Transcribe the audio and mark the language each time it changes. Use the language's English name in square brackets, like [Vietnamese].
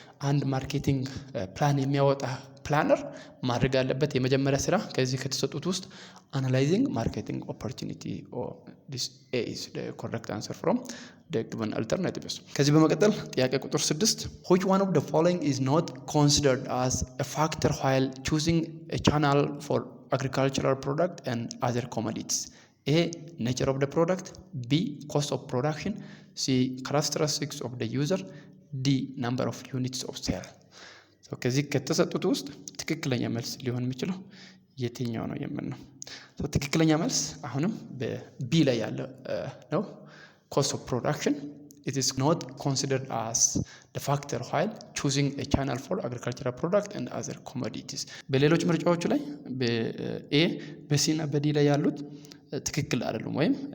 [Amharic] አንድ ማርኬቲንግ ፕላን የሚያወጣ ፕላነር ማድረግ ያለበት የመጀመሪያ ስራ ከዚህ ከተሰጡት ውስጥ አናላይዚንግ ማርኬቲንግ ኦፖርቹኒቲ [English] this is the correct answer from the given alternatives። [Amharic] ከዚህ በመቀጠል ጥያቄ ቁጥር 6 [English] which one of the following is not considered as a factor while choosing a channel for agricultural product and other commodities? A nature of the product, B cost of production, C characteristics of the user, D number of units of sale። [Amharic] ከዚህ ከተሰጡት ውስጥ ትክክለኛ መልስ ሊሆን የሚችለው የትኛው ነው የምንለው? ትክክለኛ መልስ አሁንም በቢ ላይ ያለ ነው። ኮስት ኦፍ ፕሮዳክሽን [English] it is not considered as the factor while choosing a channel for agricultural product and other commodities። [Amharic] በሌሎች ምርጫዎቹ ላይ በኤ በሲ እና በዲ ላይ ያሉት ትክክል አይደሉም ወይም